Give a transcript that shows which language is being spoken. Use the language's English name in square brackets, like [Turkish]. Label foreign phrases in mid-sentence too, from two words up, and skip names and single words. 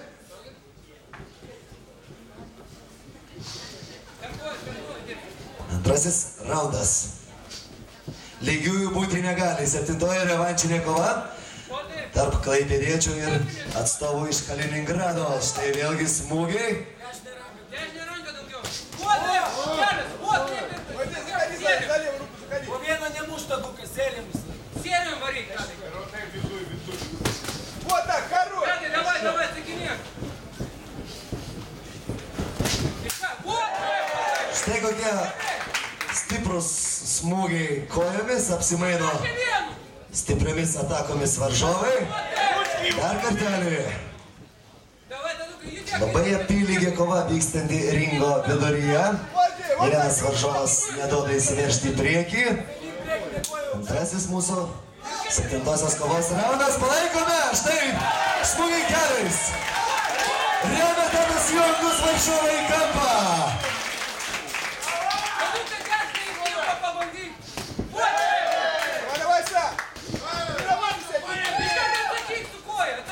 [Lithuanian] Antrasis raundas. Lygiųjų būti negali. 7-oji revanšinė kova tarp klaipėdiečių ir atstovų iš Kaliningrado. Štai vėlgi smūgiai. Dešinė ranka daugiau. O taip. Kelias. O taip. [Russian] Вот здесь заходи, за левую руку заходи. [Lithuanian] Po vieną nemuš tadukai, sėlim. Sėlim varyk. [Russian] Вот так, хорош. Давай, [Lithuanian] sakinėk. Štai kokie stiprus smūgiai kojomis apsimaino stipriamis atakomis varžovai. Dar kartelį. Labai apylygė kova vykstanti ringo viduryje. Vienas varžovas neduoda įsiveržti į priekį. Antrasis mūsų 7-osios kovos raundas. Palaikome! Štai smūgiai keliais. Remia Tadas Jonkus varžovai į kampą. [Russian] Давай сам.